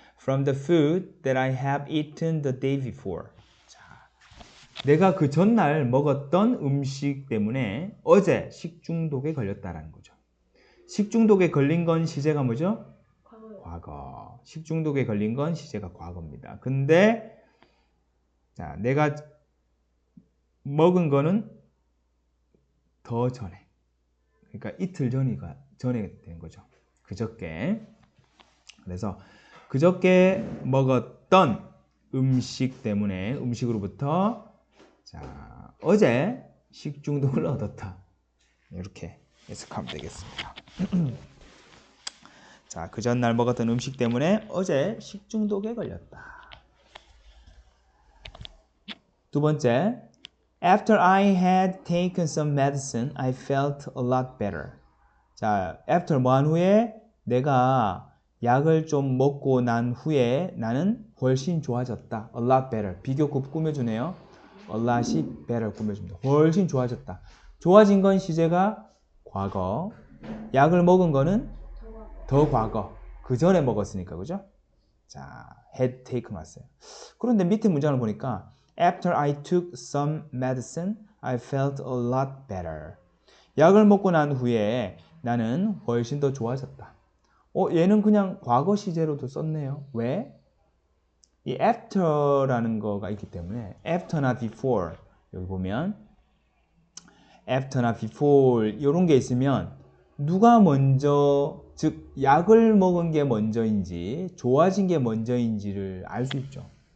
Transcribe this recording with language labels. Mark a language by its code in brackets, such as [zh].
[en] From the food that I have eaten the day before. [ko] 자, 내가 그 전날 먹었던 음식 때문에 어제 식중독에 걸렸다라는 거죠. 식중독에 걸린 건 시제가 뭐죠? 과거요. 과거. 식중독에 걸린 건 시제가 과거입니다. 근데 자, 내가 먹은 거는 더 전에. 그러니까 이틀 전에 된 거죠. 그저께. 그래서 그저께 먹었던 음식 때문에 음식으로부터 자, 어제 식중독을 얻었다. 이렇게 해석하면 되겠습니다. 자, 그 전날 먹었던 음식 때문에 어제 식중독에 걸렸다. 두 번째, [en] After I had taken some medicine, I felt a lot better. [ko] 자, after 뭐 한 후에 내가 약을 좀 먹고 난 후에 나는 훨씬 좋아졌다. [en] A lot better. [ko] 비교급 꾸며주네요. A lot이 better 꾸며줍니다. 훨씬 좋아졌다. 좋아진 건 시제가 과거. 약을 먹은 거는 더 과거. 그 전에 먹었으니까, 그죠? 자, had taken 왔어요. 그런데 밑에 문장을 보니까 [en] After I took some medicine, I felt a lot better. [ko] 약을 먹고 난 후에 나는 훨씬 더 좋아졌다. 얘는 그냥 과거 시제로도 썼네요. 왜? 이 after라는 거가 있기 때문에 after나 before 여기 보면 after나 before 이런 게 있으면 누가 먼저 즉 약을 먹은 게 먼저인지 좋아진 게 먼저인지를 알 수 있죠.